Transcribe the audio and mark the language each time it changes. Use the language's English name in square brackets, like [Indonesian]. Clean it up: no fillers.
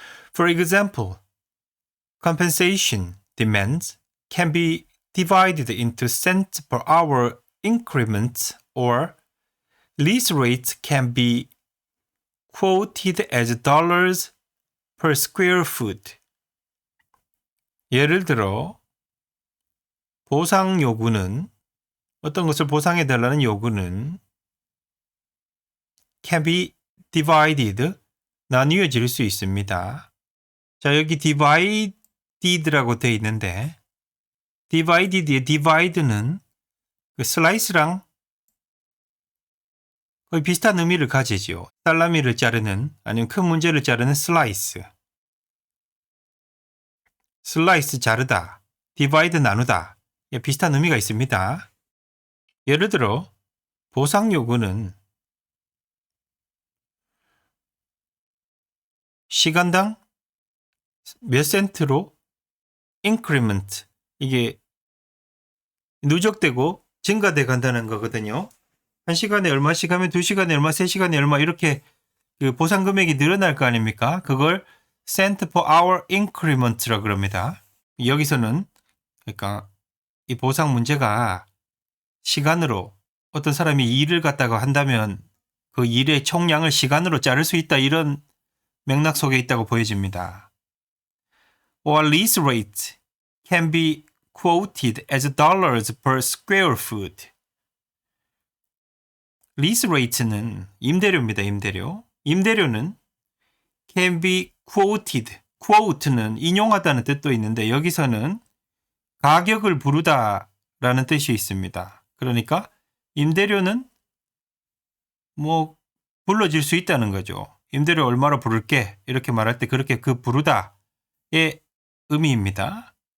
[English] For example, compensation demands can be divided into cents per hour increments or lease rates can be quoted as dollars per square foot. [Korean] 예를 들어 보상 요구는, 어떤 것을 보상해 달라는 요구는 [English] can be divided, [Korean] 나뉘어질 수 있습니다. 자, 여기 divided라고 되어 있는데 divided의 divide는 그 slice랑 거의 비슷한 의미를 가지죠. 살라미를 자르는, 아니면 큰 문제를 자르는 slice. slice 자르다, divide 나누다, 비슷한 의미가 있습니다. 예를 들어 보상 요구는 시간당 몇 센트로 increment, 이게 누적되고 증가돼 간다는 거거든요. 1시간에 얼마씩 하면 2시간에 얼마, 3시간에 얼마, 이렇게 그 보상 금액이 늘어날 거 아닙니까? 그걸 [English] cent per hour increment [Korean] 라고 그럽니다. 여기서는 그러니까 이 보상 문제가 시간으로, 어떤 사람이 일을 갖다가 한다면 그 일의 총량을 시간으로 자를 수 있다, 이런 맥락 속에 있다고 보여집니다. [English] Or lease rate can be quoted as dollars per square foot. [Korean] lease rate는 임대료입니다. 임대료. 임대료는 [English] can be quoted. [Korean] quote는 인용하다는 뜻도 있는데 여기서는 가격을 부르다 라는 뜻이 있습니다. 그러니까 임대료는 뭐 불러질 수 있다는 거죠. 임대료 얼마로 부를게 이렇게 말할 때 그렇게 그 부르다의 의미입니다.